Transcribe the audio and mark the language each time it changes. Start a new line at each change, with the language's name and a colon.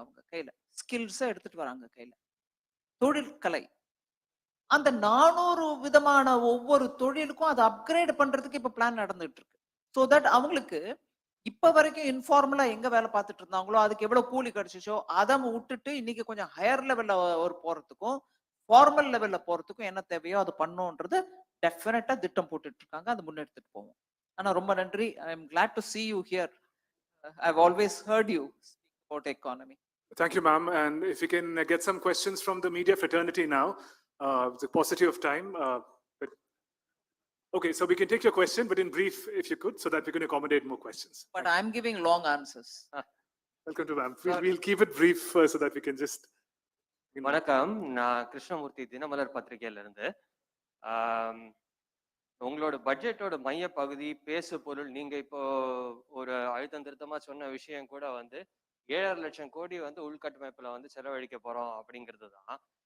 Tamil: அவங்க கையில ஸ்கில்ஸ எடுத்துட்டு வராங்க கையில. தொழிற்கலை அந்த 400 விதமான ஒவ்வொரு தொழிலுக்கும் அதை அப்கிரேட் பண்றதுக்கு இப்ப பிளான் நடந்துட்டு இருக்கு. சோ தட் அவங்களுக்கு இப்ப வரைக்கும் இன்ஃபார்மலா எங்க வேலை பார்த்துட்டு இருந்தாங்களோ அதுக்கு எவ்வளவு கூலி கிடைச்சிச்சோ அதை விட்டுட்டு இன்னைக்கு கொஞ்சம் ஹையர் லெவல்ல ஒரு போறதுக்கும் ஃபார்மல் லெவல்ல போறதுக்கும் என்ன தேவையோ அது பண்ணோன்றது டெஃபினட்டா திட்டம் போட்டுட்டு இருக்காங்க. அது முன்னெடுத்துட்டு போவோம். ஆனா ரொம்ப நன்றி.
English: I am glad to see you here. I've always heard you speak about economy. Thank you, ma'am. And if we can get some questions from the media fraternity now, the paucity of time. But okay, so we can take your question, but in brief, if you could, so that we can accommodate more questions. But I'm giving long answers. Welcome to ma'am. We'll keep it brief so that we can just.
Tamil: வணக்கம், நான் கிருஷ்ணமூர்த்தி, தினமலர் பத்திரிகையில இருந்து. உங்களோட பட்ஜெட்டோட மைய பகுதி பேசு பொருள், நீங்க இப்போ ஒரு அழுத்தம் திருத்தமா சொன்ன விஷயம் கூட வந்து 7.5 லட்சம் கோடி வந்து உள்கட்டமைப்புல வந்து செலவழிக்க போறோம் அப்படிங்கிறது தான்.